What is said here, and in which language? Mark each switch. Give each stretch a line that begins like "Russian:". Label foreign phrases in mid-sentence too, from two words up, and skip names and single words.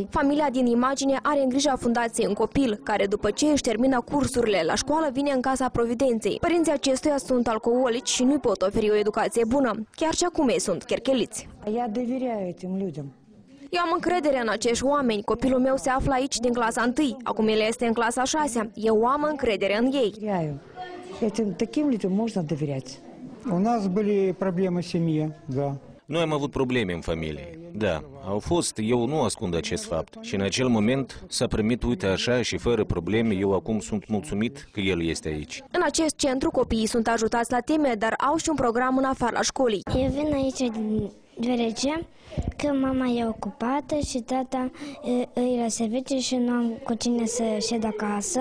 Romanian: Familia din imagine are în grija fundației un copil, care după ce își termină cursurile la școală vine în Casa Providenței. Părinții acestuia sunt alcoolici și nu pot oferi o educație bună. Chiar și acum ei sunt chercheliți. Eu am încredere în acești oameni. Copilul meu se află aici din clasa 1. Acum el este în clasa 6. Eu am încredere în ei.
Russian: Таким людям можно доверять. У нас были проблемы в семье, да.
Romanian: Noi am avut probleme în familie. Da, au fost, eu nu ascund acest fapt. Și în acel moment s-a primit, uite așa, și fără probleme, eu acum sunt mulțumit că el este aici. În acest centru copiii sunt ajutați la teme, dar au și un program în afara școlii. Eu vin aici deoarece că mama e ocupată și tata îi la serviciu și nu am cu cine să șed acasă.